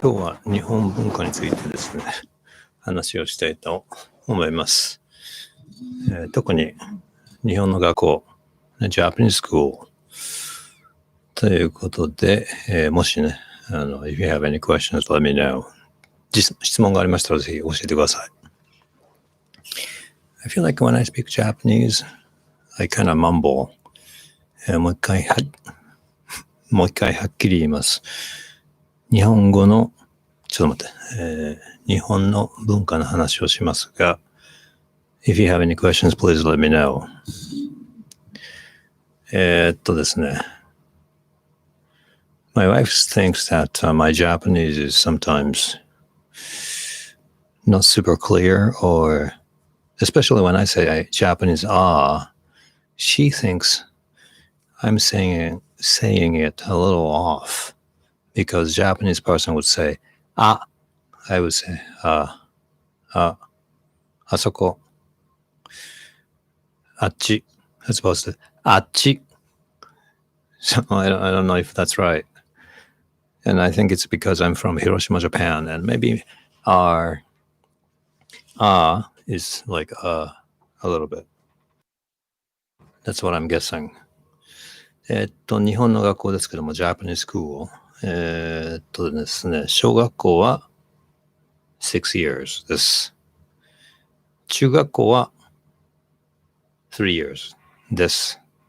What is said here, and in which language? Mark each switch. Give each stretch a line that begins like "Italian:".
Japanese: 今日は日本文化についてですね、話をしたいと思います。特に日本の学校、
English: Japanese School
Japanese: ということで、もしね、
English: if you have any questions, let me know.
Japanese: 質問がありましたらぜひ教えてください。
English: I feel like when I speak Japanese, I kind of mumble.
Japanese: もう一回はっきり言います。日本語の、ちょっと待って、日本の文化の話をしますが、
English: If you have any questions, please let me know.
Japanese: ですね。
English: My wife thinks that、my Japanese is sometimes not super clear, or especially when I say Japanese she thinks I'm saying it a little off, because Japanese person would say, I would say,
Japanese: あそこ、あっち,
English: as opposed to
Japanese: あっち.
English: So I don't know if that's right. And I think it's because I'm from Hiroshima, Japan, and maybe our is like a little bit. That's what I'm guessing.
Japanese: 日本の学校ですけども、
English: Japanese school.
Japanese: ですね、小学校は6 years です。中学校は3 years です。